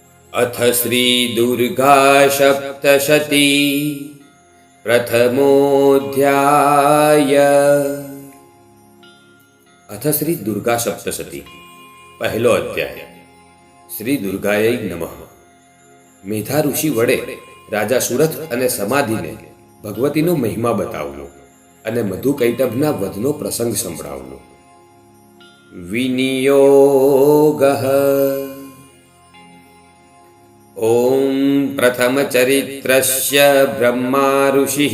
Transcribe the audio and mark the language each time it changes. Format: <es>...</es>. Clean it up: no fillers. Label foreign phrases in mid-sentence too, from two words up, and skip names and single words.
<sa>अथ श्री दुर्गा सप्तशती प्रथमोऽध्याय।</sa> <gu>અથ શ્રી દુર્ગા સપ્તશતી પહેલો અધ્યાય।</gu> <sa>श्री दुर्गायै नमः।</sa> <gu>મેધા ઋષિ વડે રાજા સુરથ અને સમાધિને ભગવતીનો મહિમા બતાવ્યો અને મધુ કૈટભના વધનો પ્રસંગ સંભળાવ્યો.</gu> <sa>વિનિયોગઃ. ओम प्रथम चरित्रस्य ब्रह्मा ऋषिः</sa>